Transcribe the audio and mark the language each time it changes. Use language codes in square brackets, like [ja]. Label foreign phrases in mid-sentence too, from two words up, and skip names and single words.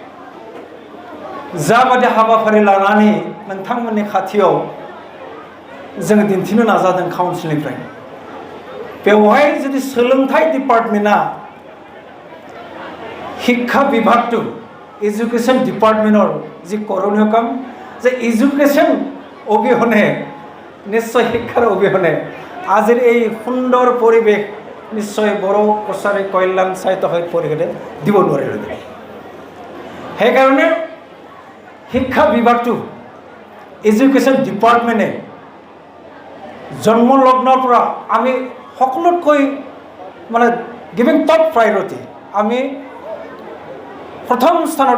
[brx] जाबादि हाबाफारि लानानै नोंथांमोननि खाथियाव जोङो दिन्थिनो नाजादों काउन्सिलनिफ्राय बेवहाय जुदि सोलोंथाइ डिपार्टमेन्टआ [as] শিক্ষা বিভাগটো [en] education department [as] যি কৰণীয় কাম যে এডুকেশ্যন অবিহনে নিশ্চয় শিক্ষাৰ অবিহনে আজিৰ এই সুন্দৰ পৰিৱেশ নিশ্চয় বড় কছাৰী কল্যাণ সাহিত্য পৰিষদে দিব নোৱাৰিলে সেইকাৰণে শিক্ষা বিভাগটো [en] education department [as] জন্ম লগ্নৰ পৰা আমি সকলোতকৈ মানে [en] giving top priority [as] আমি প্ৰথম স্থানত